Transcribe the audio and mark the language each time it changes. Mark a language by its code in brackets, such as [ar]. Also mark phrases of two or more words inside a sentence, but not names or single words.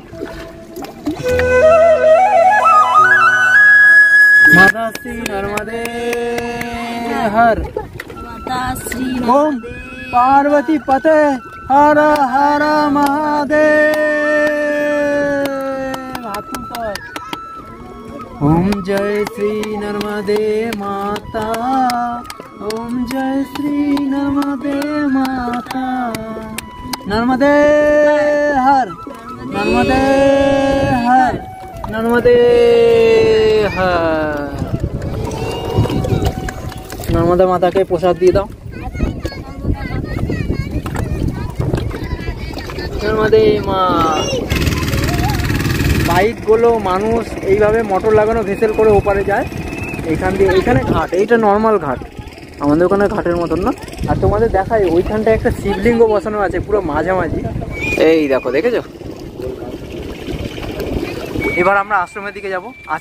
[hi] माता श्री नर्मदे हर, ओम पार्वती पते हर हर महादेव। ओम जय श्री नर्मदे माता, ओम जय श्री नर्मदे माता। नर्मदे हर, नर्मदे हर, नर्मदे हर। नर्मदा माता के प्रसाद दिए दाओ। नर्मदे माँ। [bn] বাইকগুলো মানুষ এইভাবে মোটর লাগানো ভেসেল করে ওপারে যায়, এইখান দিয়ে। এইখানে ঘাট, এইটা নর্মাল ঘাট, আমাদের ওখানে ঘাটের মতন না। আর তোমাদের দেখায় ওইখানটায় একটা শিবলিঙ্গ বসানো আছে পুরো মাঝামাঝি, এই দেখো, দেখেছো? এবার আমরা আশ্রমের দিকে যাব।